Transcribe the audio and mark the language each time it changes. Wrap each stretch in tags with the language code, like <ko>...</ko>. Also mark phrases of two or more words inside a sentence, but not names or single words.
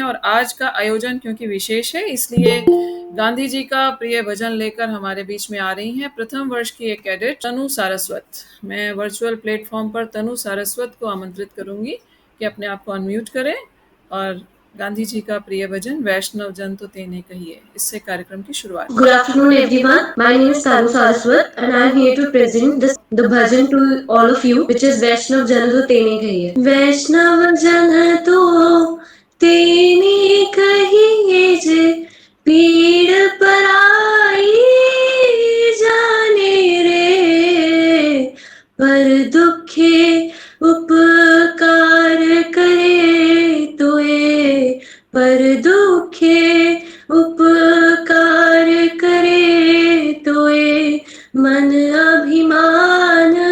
<hi>और आज का आयोजन क्योंकि विशेष है इसलिए गांधी जी का प्रिय भजन लेकर हमारे बीच में आ रही हैं प्रथम वर्ष की एक कैडेट तनु सारस्वत। मैं वर्चुअल प्लेटफॉर्म पर तनु सारस्वत को आमंत्रित करूंगी कि अपने आप को अनम्यूट करें और गांधी जी का प्रिय भजन वैष्णव जन तो तेने कहिए, इससे कार्यक्रम की शुरुआत।</hi> <en>Good afternoon, everyone. My name is Tanu Saraswat, and I am here to present the bhajan to all of you, which is Vaishnav Jan to Tene Kahiye.</en> <gu>વૈષ્ણવ જન તો તેને કહિયે જે પીડ પરાઈ જાણે રે પર દુઃખે ઉપકાર કરે તોયે પર દુઃખે ઉપકાર કરે તોયે મન અભિમાન</gu>